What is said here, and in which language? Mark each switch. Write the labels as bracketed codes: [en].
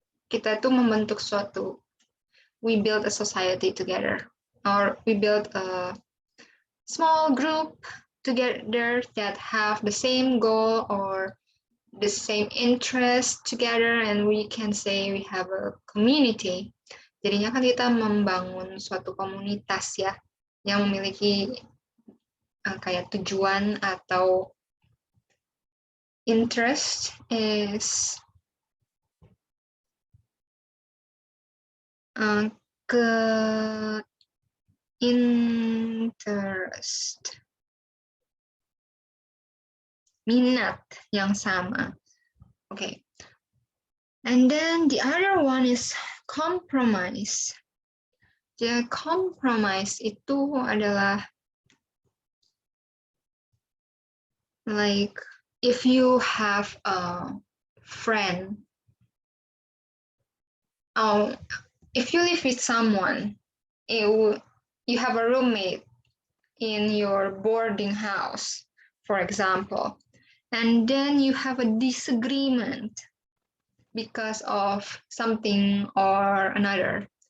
[id] kita tuh membentuk suatu, [en] we build a society together, or we build a small group together that have the same goal or the same interest together, and we can say we have a community. [id] Jadinya kan kita membangun suatu komunitas ya, yang memiliki kayak tujuan atau interest is ke interest, minat yang sama. [en] Okay. And then the other one is compromise. [id] Jadi [en] compromise [id] itu adalah [en] like if you have a friend, if you live with someone, you have a roommate in your boarding house, for example, and then you have a disagreement because of something or another.